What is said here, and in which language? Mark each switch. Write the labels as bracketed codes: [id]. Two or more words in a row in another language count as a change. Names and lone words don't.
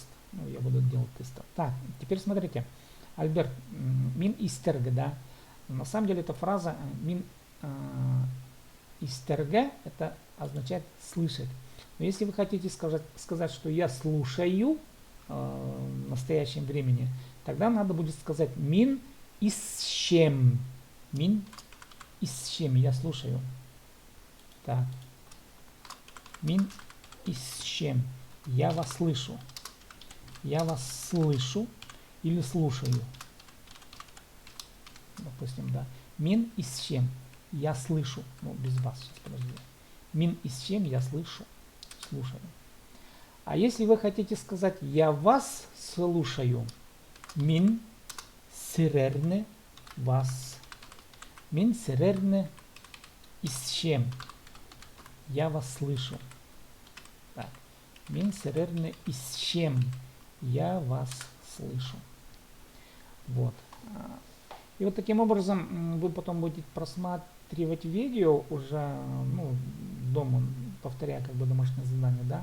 [ru] Ну, я буду делать тесты. Так, теперь смотрите. Альберт, [kjh] мин истерга, [ru] да. На самом деле эта фраза [kjh] мин истерга, [ru] это означает слышать. Но если вы хотите сказать, что я слушаю в настоящем времени, тогда надо будет сказать [kjh] мин исчем. Мин исчем, [ru] я слушаю. Так. [kjh] Мин исчем. [ru] Я вас слышу. Я вас слышу или слушаю. Допустим, да. [kjh] Мин исчем. [ru] Я слышу. Ну, без вас. Сейчас, подожди. [kjh] Мин исчем. [ru] Я слышу. Слушаю. А если вы хотите сказать я вас слушаю, [kjh] мин сирерне вас. Мин сирерне исчем. [ru] я вас слышу. Так. [kjh] Мин серерне исчем, [ru] я вас слышу. Вот. И вот таким образом вы потом будете просматривать видео уже, ну, дома, повторяя как бы домашнее задание, да.